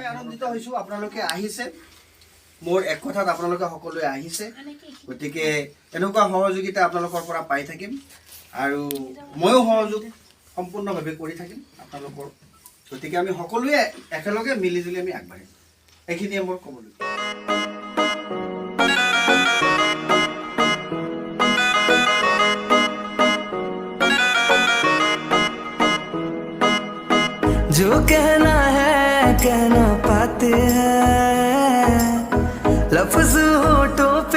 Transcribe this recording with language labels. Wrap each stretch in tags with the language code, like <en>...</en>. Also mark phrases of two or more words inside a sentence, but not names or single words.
<as>আনন্দিত হৈছোঁ আপোনালোকে আহিছে, মোৰ এক কথাত আপোনালোকে সকলোৱে আহিছে। গতিকে এনেকুৱা সহযোগিতা আপোনালোকৰ পৰা পাই থাকিম, আৰু ময়ো সহযোগ সম্পূৰ্ণভাৱে কৰি থাকিম আপোনালোকৰ। গতিকে আমি সকলোৱে একেলগে মিলিজুলি আমি আগবাঢ়িম, এইখিনিয়ে মোৰ ক'বলৈ।</as> <hi>जो कहना है कहना पाते हैं, लफ्ज़ होठों</hi>